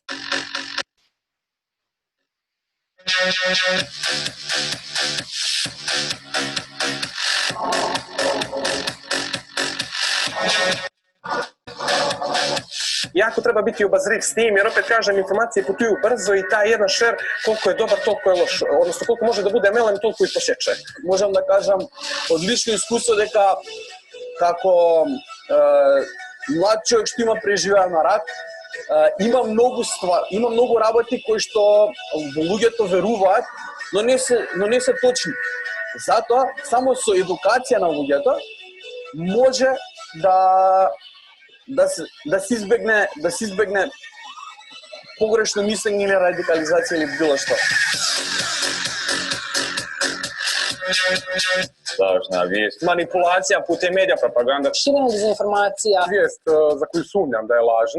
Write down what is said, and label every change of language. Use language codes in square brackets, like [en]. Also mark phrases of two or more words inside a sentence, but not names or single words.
[bs] Jako treba biti obazriv s tim, jer opet kažem, informacije putuju brzo i taj jedan share, koliko je dobar, toliko je loš. Odnosno, koliko može da bude melem, toliko i posječe. [mk] Можем да кажем од лично искуство дека како mlad човек што има преживеан рак, има многу работи кои што луѓето веруваат, но не се точни. Затоа само со едукација на луѓето може да се избегне погрешно мислење или радикализација или било што. [bs] Lažna vijest, manipulacija putem medija, propaganda. Širenje dezinformacija. Vijest za koju sumnjam da je lažna.